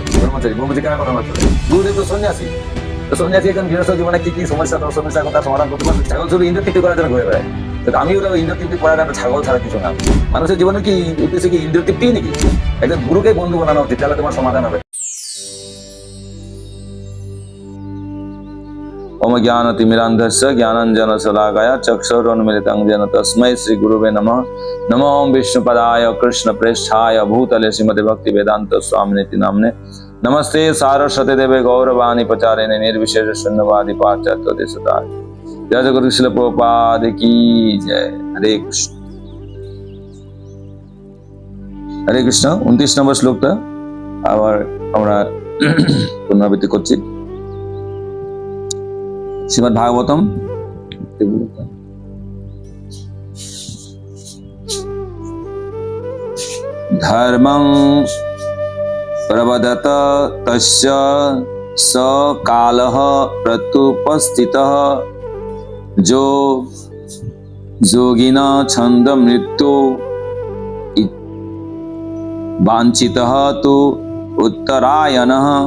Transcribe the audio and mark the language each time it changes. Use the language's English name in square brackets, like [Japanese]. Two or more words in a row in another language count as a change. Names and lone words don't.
[Bangla] ব্রহ্মচারী ব্রহ্মচারী কেন কথা বলছো? গুরুদেব তো সন্ন্যাসী, তো সন্ন্যাসী এখন গৃহস্থ জীবনে কি কি সমস্যার কথা সমাধান করতে পারবে? ছাগল শুধু ইন্দ্রতৃপ্তি করার জন্য ঘুরে বেড়ায়, তো আমি ওরা ইন্দ্রতৃপ্তি করার একটা ছাগল ছাড়া কিছু না। মানুষের জীবনে কি উদ্দেশ্য কি ইন্দ্রতৃপ্তি নাকি? একজন গুরুকে বন্ধু বানানো উচিত, তাহলে তোমার সমাধান হবে। [Sanskrit] ओम ज्ञानतिमिरान्धस्य ज्ञानाञ्जनशलाकया चक्षुरुन्मीलितं येन तस्मै श्रीगुरुवे नमः। नमो ओम विष्णुपदाय कृष्णप्रेष्ठाय भूतले श्रीमते भक्तिवेदान्त स्वामिनेति नाम्ने। नमस्ते सारस्वती देवे गौरवाणी प्रचारिणे निर्विशेष शून्यवादी पाश्चात्य देशताय। जय जय गुरु श्रील प्रभुपाद की जय। हरे कृष्ण। हरे कृष्ण। [Bangla] 29 নম্বর শ্লোকটা আবার আমরা পুনরাবৃত্তি করছি। [Sanskrit] শ্রীমদ্ ভাগবতম ধর্মং প্রবদত তস্য স কালঃ প্রত্যুপস্থিতঃ যো যোগিনা ছন্দ মৃত্যু বাঞ্ছিতঃ তু উত্তরায়ণঃ।